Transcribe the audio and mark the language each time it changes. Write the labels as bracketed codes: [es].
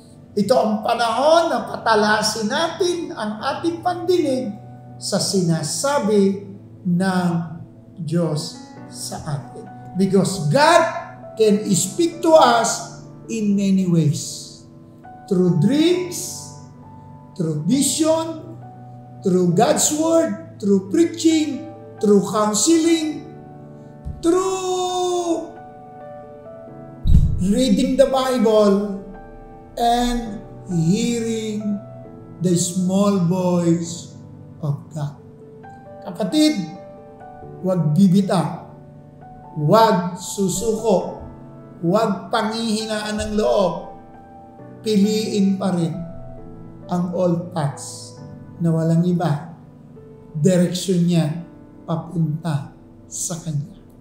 [tl] Ito ang panahon na patalasin natin ang ating pandinig sa sinasabi ng Diyos sa atin. [en] Because God can speak to us in many ways. Through dreams, through vision, through God's Word, through preaching, through counseling, through reading the Bible, and hearing the small voice of God. [tl] Kapatid, huwag bibitaw, huwag susuko, huwag panghihinaan ng loob, piliin pa rin ang old paths na walang iba, direksyon niya papunta sa Kanya.